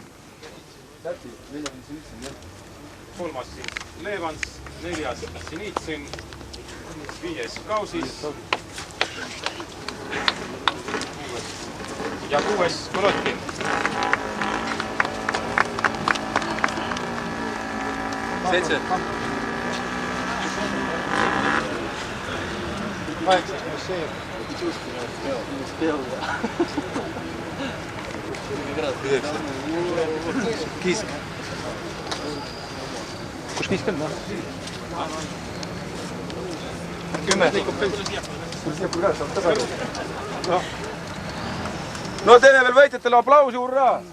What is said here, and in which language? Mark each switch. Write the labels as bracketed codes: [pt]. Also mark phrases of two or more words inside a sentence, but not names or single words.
[et] kolmas siis Levans, neljas Sinitsin, viies Kausis ja kuues Kolotkin. Seitse. 8 plus 7. [ru] Не успел, да. [et] Kiisk. Kus kiisk on? 10. No teeme veel võitjatele aplausi, hurraa!